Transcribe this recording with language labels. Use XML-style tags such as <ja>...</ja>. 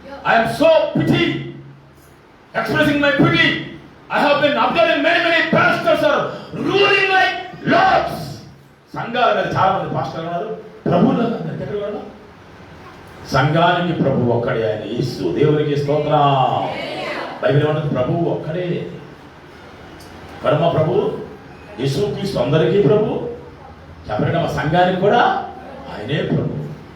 <en>I'm so pity, expressing my pity. I have been observing many pastors are ruling like lords.</en> <te>సంఘాల మీద చాలా మంది పాస్టర్లు ఉన్నారు, ప్రభువులుగా ఎక్కడ ఉన్నారు. సంఘానికి ప్రభు ఒక్కడే, ఆయన యేసు. దేవునికి స్తోత్రం. బైబిల్ ఏమంటుంది? ప్రభువు ఒక్కడే. పరమ ప్రభు యేసుక్రీస్తు అందరికీ ప్రభు. చెప్పండి, మా సంఘానికి కూడా ఆయనే ప్రభు.</te>